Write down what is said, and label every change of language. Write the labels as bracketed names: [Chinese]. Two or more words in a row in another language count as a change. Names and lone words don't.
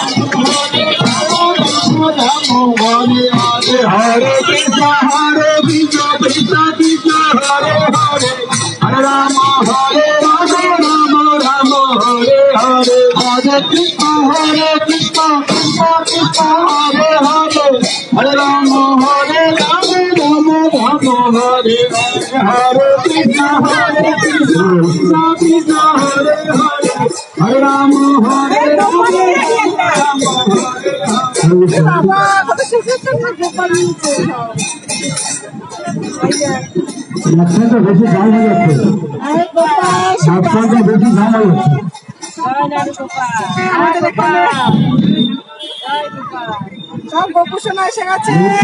[Sanskrit] Hare Krishna Krishna Krishna Hare Hare Hare Rama Rama Rama Hare Hare Hare Krishna Krishna Krishna Hare Hare Hare Rama Rama Rama Hare Hare Krishna Krishna Hare Hare Hare Rama [Bangla] মাঝখানটা বেশি দাম হয়ে যাচ্ছে, মাঝখানটা বেশি দাম হয়ে যাচ্ছে। সব গোপুষণা এসে গেছে।